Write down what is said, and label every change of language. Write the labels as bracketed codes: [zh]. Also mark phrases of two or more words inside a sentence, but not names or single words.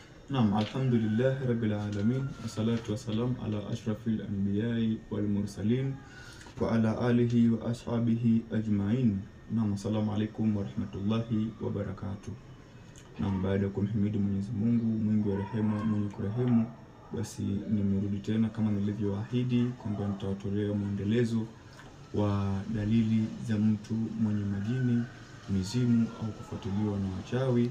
[ar] نعم، الحمد لله رب العالمين، والصلاة والسلام على أشرف الأنبياء والمرسلين وعلى آله وأصحابه أجمعين. نعم، السلام عليكم ورحمة الله وبركاته. [sw] Naam, baada ya kumhimidi Mwenyezi Mungu mwingi wa rehema mwenye kurehemu, basi nimerudi tena kama nilivyoahidi kwamba nitawatolea mwendelezo wa dalili za mtu mwenye majini, mizimu au kufuatiliwa na wachawi.